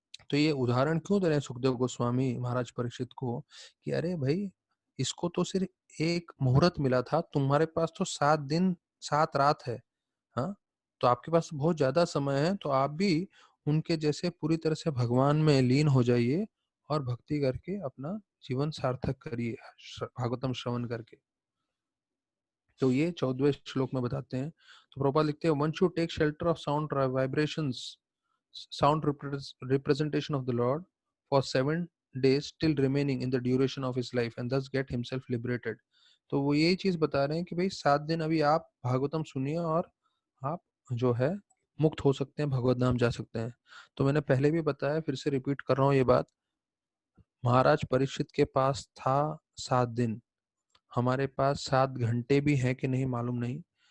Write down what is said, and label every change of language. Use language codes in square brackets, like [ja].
[hi] तो ये उदाहरण क्यों दे रहे हैं सुखदेव गोस्वामी महाराज परीक्षित को कि अरे भाई, इसको तो सिर्फ एक मुहूर्त मिला था, तुम्हारे पास तो 7 दिन 7 रात है। हाँ, तो आपके पास बहुत ज्यादा समय है, तो आप भी उनके जैसे पूरी तरह से भगवान में लीन हो जाइए और भक्ति करके अपना जीवन सार्थक करिए, भागवतम श्रवण करके। तो ये 14वें श्लोक में बताते हैं। तो प्रभुपाद लिखते हैं [en] One should take shelter of sound vibrations, sound representation of the Lord for 7 days, still remaining in the duration of his life, and thus get himself liberated. [hi] तो वो यही चीज बता रहे हैं कि भाई 7 दिन अभी आप भागवतम सुनिए और आप जो है मुक्त हो सकते हैं, भगवत धाम जा सकते हैं। तो मैंने पहले भी बताया, फिर से रिपीट कर रहा हूँ ये बात। महाराज परीक्षित के पास था 7 दिन, हमारे पास 7 घंटे भी है कि नहीं मालूम नहीं।